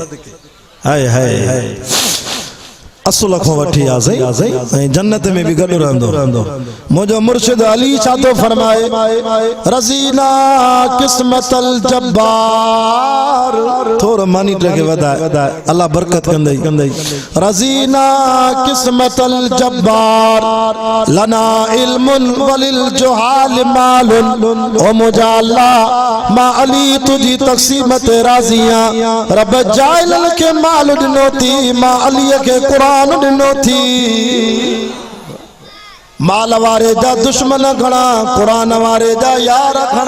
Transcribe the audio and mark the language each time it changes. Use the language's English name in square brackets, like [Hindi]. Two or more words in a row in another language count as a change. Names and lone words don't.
[Sindhi] हाय हाय असुल खां वठी आहे ऐं जन्नत में भी गॾु रहंदो। मुंहिंजो मुर्शिद अली छा थो फरमाए? [Arabic] رضينا قسمة الجبار. [Sindhi] थोरो मॉनिटर खे वधाए अल्लाह बरकत कंदई। [Arabic] رضينا قسمة الجبار لنا علم وللجهال مال. [Sindhi] ओ मुंहिंजा अल्लाह मां अली तुझी तक़सीम ते राज़ी आहियां। रब जाइलनि खे माल ॾिनो थी, मां अलीअ खे क़ुरान ॾिनो थी। माल वारे जा दुश्मन घणा, क़ुरान वारे जा यार घणा।